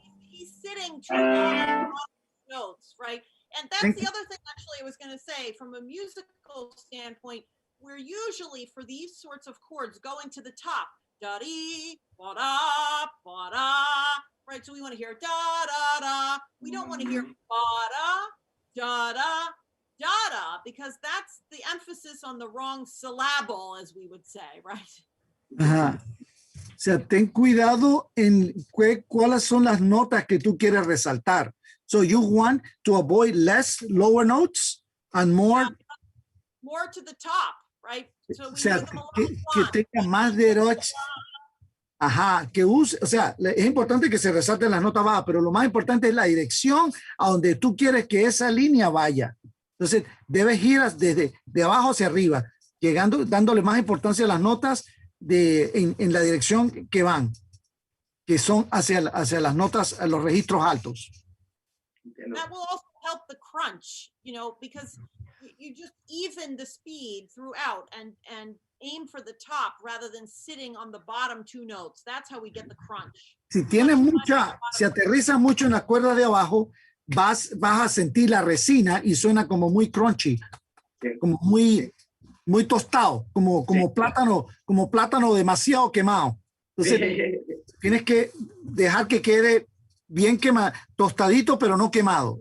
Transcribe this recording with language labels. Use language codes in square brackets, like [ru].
[en] He's sitting too long on notes, right? And that's the other thing, actually, I was going to say, from a musical standpoint, we're usually, for these sorts of chords, going to the top. Da-dee, ba-da, ba-da, right? So we want to hear da-da-da. We don't want to hear ba-da, da-da, da-da, because that's the emphasis on the wrong syllable, as we would say, right? Ajá. [es] O sea, ten cuidado en cuáles son las notas que tú quieres resaltar. [en] So you want to avoid less lower notes and more. More to the top, right? So we [es] O sea, [en] hear them a lot [es] que tenga más derecho. Ajá, que use, o sea, es importante que se resalten las notas bajas, pero lo más importante es la dirección a donde tú quieres que esa línea vaya. Entonces, debes ir desde de abajo hacia arriba, llegando, dándole más importancia a las notas en la dirección que van, que son hacia las notas, a los registros altos. [en] That will also help the crunch, you know, because you just even the speed throughout and aim for the top rather than sitting on the bottom two notes. That's how we get the crunch. [es] Si tienes si aterrizas mucho en las cuerdas de abajo, vas a sentir la resina y suena como muy crunchy, como muy tostado, como plátano demasiado quemado. Entonces, tienes que dejar que quede bien quemado, tostadito, pero no quemado.